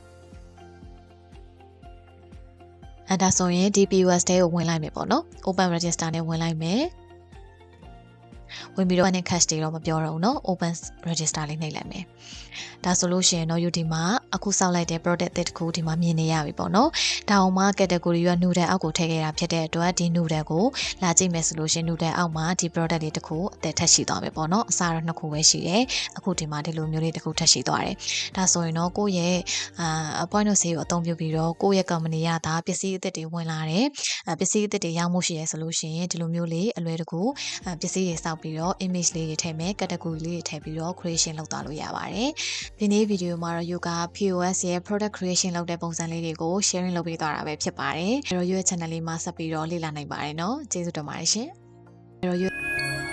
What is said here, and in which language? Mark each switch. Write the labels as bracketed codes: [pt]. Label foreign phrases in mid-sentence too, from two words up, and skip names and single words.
[my] အဲ့ဒါဆိုရင်ဒီ POS တဲကိုဝင်လိုက်မယ်ပေါ့နော် [en] open register [my] နဲ့ဝင်လိုက်မယ်ဝင်ပြီးတော့ [en] and cash [my] တွေတော့မပြောတော့ဘူးเนาะ [en] open register [my] လေးနှိပ်လိုက်မယ်ဒါဆိုလို့ရှိရင်တော့ယူဒီမှာအခုစောက်လိုက်တဲ့ product တစ်ခုဒီမှာ မြင်နေရပြီပေါ့နော်ဒါအောင်မှ category ရ noodle အောက်ကိုထည့်ခဲ့တာဖြစ်တဲ့အတွက်ဒီ noodle ကိုလာကြည့်မယ်ဆိုလို့ရှိရင် noodle အောက်မှာဒီ product လေးတစ်ခုအသက်ထ က်ရှိသွားမယ်ပေါ့နော်အစားတော့နှစ်ခုပဲရှိတယ်အခုဒီမှာဒီလိုမျိုးလေးတစ်ခုထက်ရှိသွားတယ်ဒါဆိုရင်တော့ကိုယ့်ရဲ့ [en] point of sale [my] ကိုအသုံးပြုပြီးတော့ကိုယ့်ရဲ့ company ရတာပစ္စည်းအသစ်တွေဝင်လာတယ်ပစ္စည်းအသစ်တွေရောင်းမှုရှိရဆိုလို့ရှိရင်ဒီလိုမျိုးလေးအလွယ်တကူပစ္စည်းတွေစောက်ပြီးတော့ image လေးတွေထည့်မယ် category လေးတွေထည့်ပြီးတော့ creation လုပ်သွားလို့ရပါတယ်ဒီနေ့ video မှာတော့ yoga POS ရဲ့ [en] product creation [my] လုပ်တဲ့ပုံစံလေးတွေကို sharing လုပ်ပေးသွားတာပဲဖြစ်ပါတယ်အဲ့တော့ [en] your channel [my] လေးမှာဆက်ပြီးတော့လေ့လာနိုင်ပါတယ်เนาะကျေးဇူးတင်ပါတယ်ရှင်အဲ့တော့